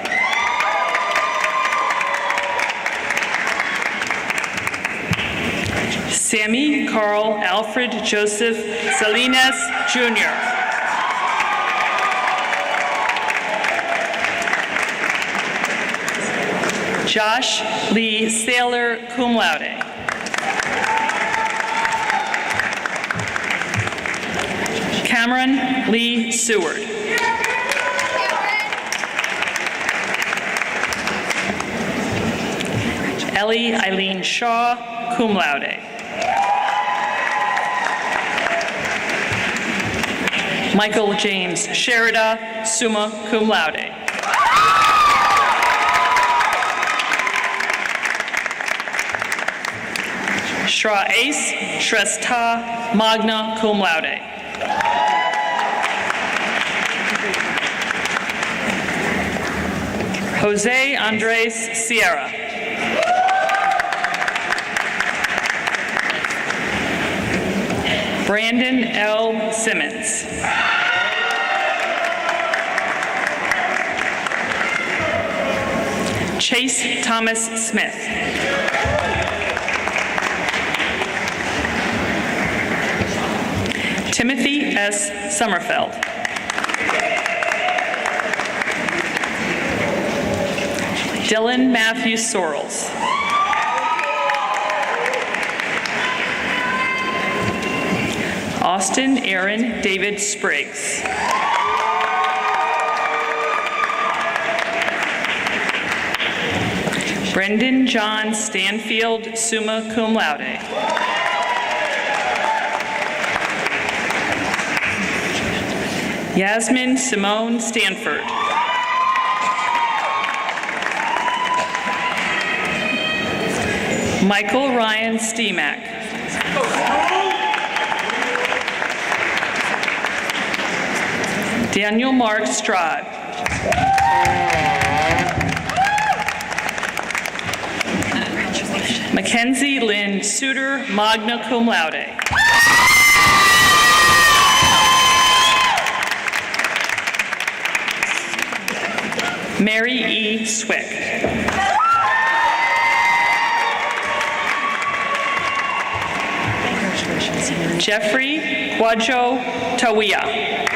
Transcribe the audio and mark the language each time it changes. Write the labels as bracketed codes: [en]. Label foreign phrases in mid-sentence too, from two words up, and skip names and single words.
[en] Sammy Carl Alfred Joseph Salinas, Jr. Josh Lee Saylor, [la] cum laude. [en] Cameron Lee Seward. Ellie Eileen Shaw, [la] cum laude. [en] Michael James Sherida, [la] summa cum laude. [en] Shra Ace Shrestha, [la] magna cum laude. [en] Jose Andres Sierra. Brandon L. Simmons. Chase Thomas Smith. Timothy S. Summerfeld. Dylan Matthew Sorrells. Austin Aaron David Spriggs. Brendan John Stanfield, [la] summa cum laude. [en] Yasmin Simone Stanford. Michael Ryan Steemack. Daniel Mark Strad. Mackenzie Lynn Suter, [la] magna cum laude. [en] Mary E. Swick. Jeffrey Quadjo Tawia.